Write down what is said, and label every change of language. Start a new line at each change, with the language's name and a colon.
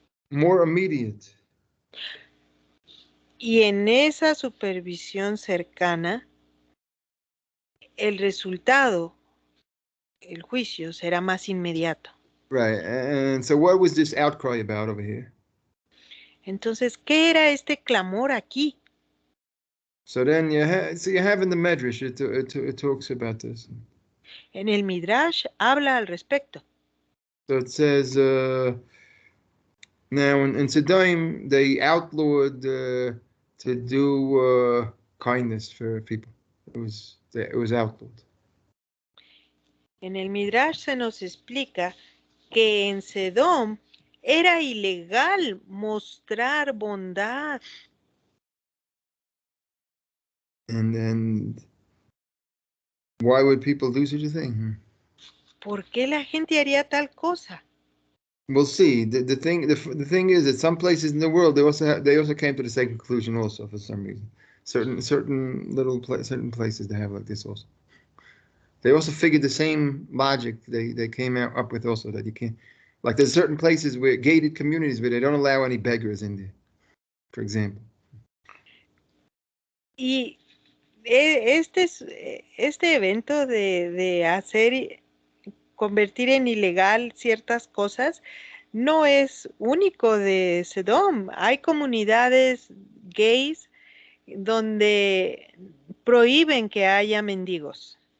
English: More immediate.
Spanish: Y en esa supervisión cercana, el resultado, el juicio, será más inmediato.
English: Right. And so what was this outcry about over here?
Spanish: Entonces, ¿qué era este clamor aquí?
English: So then you have in the Medrash, it talks about this.
Spanish: En el Midrash habla al respecto.
English: So it says, now in Sodom, they outlawed to do kindness for people. It was outlawed.
Spanish: En el Midrash se nos explica que en Sedom Era ilegal mostrar bondad.
English: And why would people do such a thing?
Spanish: ¿Por qué la gente haría tal cosa?
English: We'll see. The thing is that some places in the world they also came to the same conclusion also for some reason. Certain places they have like this also. They also figured the same logic they came up with also, that you can't, like there's certain places where gated communities where they don't allow any beggars in there, for example.
Spanish: Y este evento de convertir en ilegal ciertas cosas no es único de Sedom. Hay comunidades gays donde prohíben que haya mendigos.